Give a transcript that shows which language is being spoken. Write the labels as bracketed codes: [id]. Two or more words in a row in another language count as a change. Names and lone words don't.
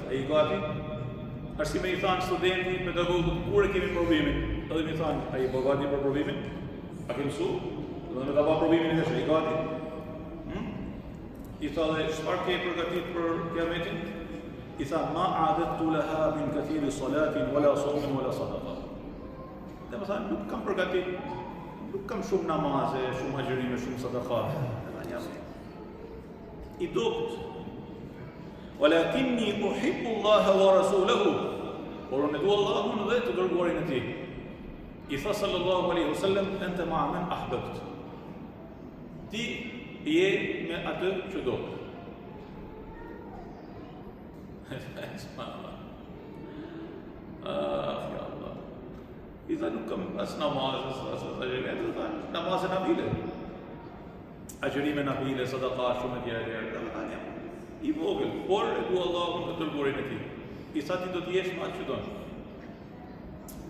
[sq] Ai gati? Është si me i thanë studenti, pedagogët, kur e kemi provimin? Edhe mi thanë, a i gati për provimin? A ke mësu? Dhe me ta ba provimin e dhe shë, i gati? I tha dhe, çfarë ke përgatit për kiametin? I tha, [ar] ما أعددت لها من كثير صلاة ولا صوم ولا صدقة. [sq] Dhe me thanë, nuk kam përgatit, nuk kam shumë namaze, shumë agjerime, shumë sadaqa. I dopt. [ar] ولكني أحب الله ورسوله. [sq] Por unë dua Allahun dhe të dërguarin e tij. I tha [ar] صلى الله عليه وسلم أنت مع من أحببت. [sq] Ti je me atë që do. Subhanallah. [ar] يا الله. [sq] I tha nuk kam as namaz, as agjerime, namaz e nafile. Agjerime nafile, sadaqa, shumë tjerë. I vogël, por e dua Allahun dhe dërguarin e tij. I sa ti do të jesh me atë që do.